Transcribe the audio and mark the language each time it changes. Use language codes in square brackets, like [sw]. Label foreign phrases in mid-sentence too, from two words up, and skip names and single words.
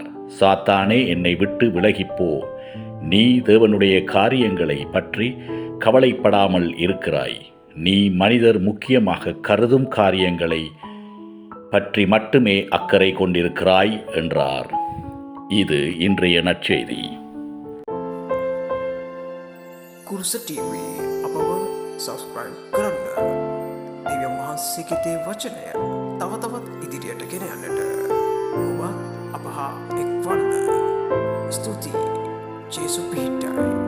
[ta] சாத்தானே, என்னை விட்டு விலகிப்போ, நீ தேவனுடைய காரியங்களை பற்றி கவலைப்படாமல் இருக்கிறாய். நீ மனிதர் முக்கியமாக கருதும் காரியங்களை பற்றி மட்டுமே அக்கறை கொண்டிருக்கிறாய் என்றார். இது இன்றைய நற்செய்தி. [si] කුරුස TV අපව සබස්ක්‍රයිබ් කරන්න. දෙවියන් වහන්සේගේ දේ වචනය තව තවත් ඉදිරියට ගෙන යන්නට ඔබ අප හා එක්වන්න. ස්තුතියි. ජේසු පිහිටයි.